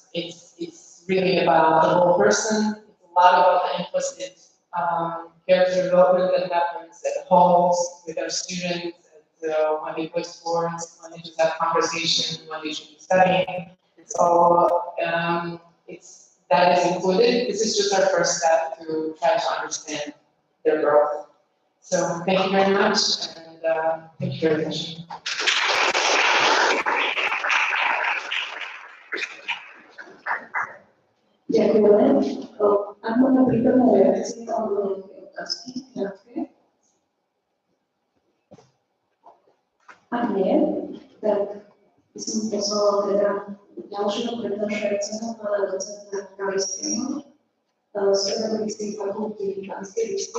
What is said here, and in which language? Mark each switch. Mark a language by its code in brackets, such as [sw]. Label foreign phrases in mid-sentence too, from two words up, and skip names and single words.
[en] It's really about the whole person. It's a lot about the implicit character development that happens at home with our students, when they play sports, when they just have conversation, when they should be studying. It's all, that is included. This is just our first step to try to understand their growth. So thank you very much, and thank you very much. [sk] Ďakujeme. Ak máme prípadné reakcie alebo nejaké otázky, krátke? Ak nie, tak by som pozvala teda ďalšieho prednášajúceho, pána docenta Kaliského z Pedagogickej fakulty Banskej Bystrici.